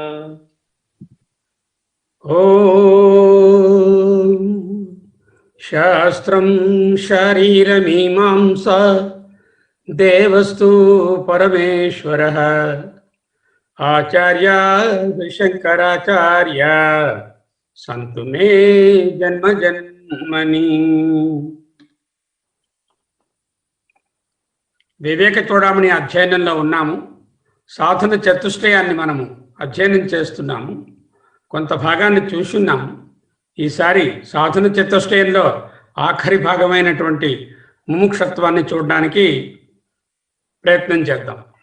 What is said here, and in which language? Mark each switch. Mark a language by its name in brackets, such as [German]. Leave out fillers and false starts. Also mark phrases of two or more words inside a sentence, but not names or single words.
[Sanskrit] ओम शास्त्रं शारीरमीमांसा देवस्तु परमेश्वरः आचार्य शंकराचार्य संतु मे जन्म जन्मनि। [Telugu] వివేక చూడమని అధ్యయనంలో ఉన్నాము. సాధన చతుష్టయాన్ని మనము అధ్యయనం చేస్తున్నాము. కొంత భాగాన్ని చూస్తున్నాము. ఈసారి సాధన చతుష్టయంలో ఆఖరి భాగమైనటువంటి ముముక్షత్వాన్ని చూడడానికి ప్రయత్నం చేద్దాం.